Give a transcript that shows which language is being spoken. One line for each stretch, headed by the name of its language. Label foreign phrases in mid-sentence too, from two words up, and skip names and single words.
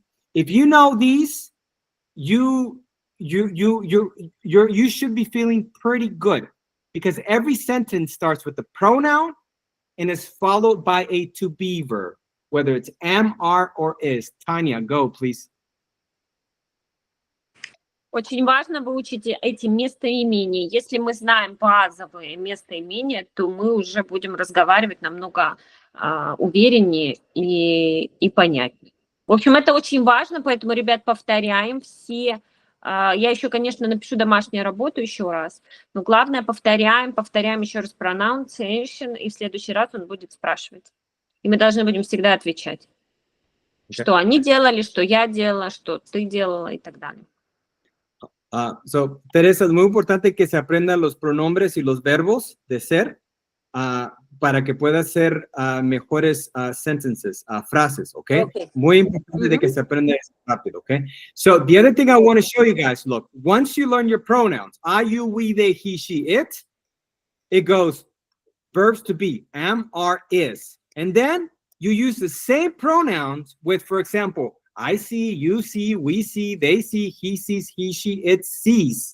English: If you know these, you should be feeling pretty good, because every sentence starts with the pronoun and is followed by a to be verb, whether it's am, are, or is. Tanya, go, please.
Russian: Очень важно выучить эти местоимения. Если мы знаем базовые местоимения, то мы уже будем разговаривать намного увереннее и понятнее. В общем, это очень важно, поэтому, ребят, повторяем все. Я еще, конечно, напишу домашнюю работу еще раз, но главное, повторяем еще раз pronunciation, и в следующий раз он будет спрашивать. И мы должны будем всегда отвечать, что они делали, что я делала, что ты делала и так далее.
Spanish: So, Teresa, es muy importante que se aprendan los pronombres y los verbos de ser para que pueda hacer mejores sentences, frases, okay? Muy importante de que se aprenda eso rápido, okay?
English: So, the other thing I want to show you guys, look, once you learn your pronouns, I, you, we, they, he, she, it goes verbs to be, am, are, is. And then you use the same pronouns with, for example, I see, you see, we see, they see, he sees, he, she, it sees.